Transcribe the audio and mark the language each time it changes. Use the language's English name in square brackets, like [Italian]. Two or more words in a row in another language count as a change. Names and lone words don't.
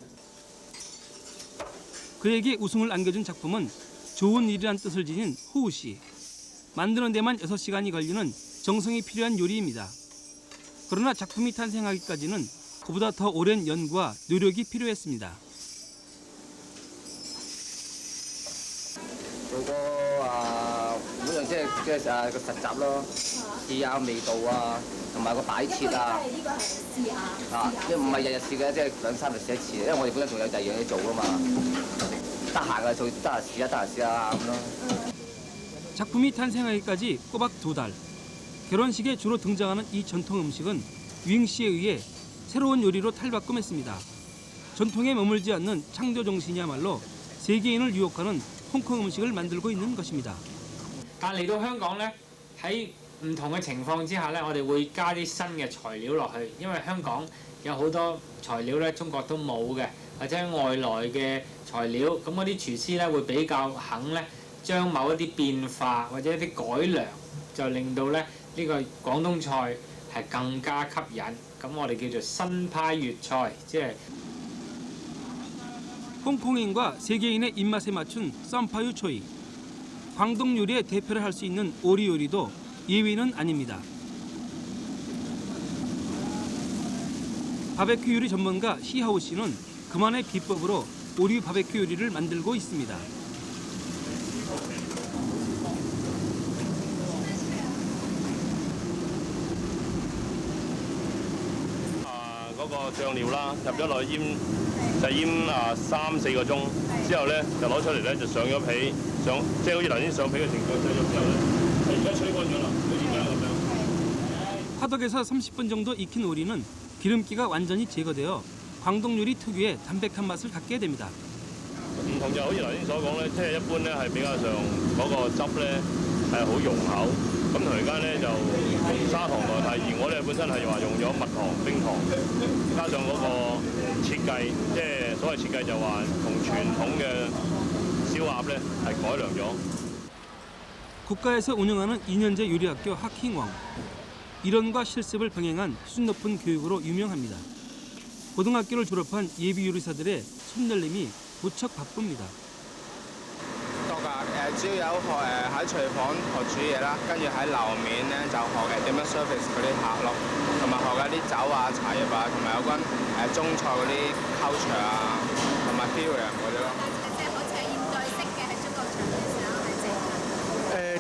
[Korean] 그에게 우승을 안겨준 작품은 좋은 일이란 뜻을 지닌 호우 씨. 만드는 데만 6시간이 걸리는 정성이 필요한 요리입니다. 그러나 작품이 탄생하기까지는 그보다 더 오랜 연구와 노력이 필요했습니다. [Cantonese] 做個每樣即係個實習咯，試下味道啊，同埋個擺設啊。即係唔係日日試嘅，即係2、3日試一次，因為我哋本身仲有第二樣嘢做㗎嘛。得閒嘅做，得閒試下咁咯。 [Korean] 작품이 탄생하기까지 꼬박 2달. 결혼식에 주로 등장하는 이 전통 음식은 유잉 씨에 의해 새로운 요리로 탈바꿈했습니다. 전통에 머물지 않는 창조 정신이야말로 세계인을 유혹하는 홍콩 음식을 만들고 있는 것입니다. [Cantonese] 但嚟到香港咧，喺唔同嘅情況之下咧，我哋會加啲新嘅材料落去，因為香港有好多材料咧，中國都冇嘅，或者外來嘅材料，咁嗰啲廚師咧會比較肯咧，將某一啲變化或者一啲改良，就令到咧呢個廣東菜係更加吸引。咁我哋叫做新派粵菜，即係 [Korean] 홍콩인과 세계인의 입맛에 맞춘 쌈파유 초이. 광동 요리의 대표를 할 수 있는 오리 요리도 예외는 아닙니다. 바베큐 요리 전문가 시하오 씨는 그만의 비법으로 오리 바베큐 요리를 만들고 있습니다. [Cantonese] 個醬料啦，入咗落去醃，就醃3、4個鐘，之後咧就攞出嚟咧就上咗皮，即係好似頭先上皮嘅程度上咗之後咧，而家吹乾咗啦，好似而家咁樣。 [Korean] 화덕에서 30분 정도 익힌 오리는 기름기가 완전히 제거되어 광동 요리 특유의 담백한 맛을 갖게 됩니다. [Cantonese] 唔同就好似頭先所講咧，即係一般咧係比較上嗰個汁咧係好濃厚，咁同而家咧就用砂糖代替，而我哋本身係話用咗蜜糖、冰糖，加上嗰個設計，即係所謂設計就話同傳統嘅燒鴨咧係改良咗。 [Korean] 국가에서 운영하는 2년제 요리학교 하킹왕. 이론과 실습을 병행한 수준 높은 교육으로 유명합니다. 고등학교를 졸업한 예비 요리사들의 손놀림이 무척 바쁩니다. [Cantonese] 主要有學喺廚房學煮嘢啦，跟住喺樓面咧就學點樣 service 嗰啲客咯，同埋學緊啲酒啊、茶葉啊，同埋有關中菜嗰啲 culture 啊，同埋 theory 嗰啲咯。即係好似係現代式嘅喺中國場嘅時候係正。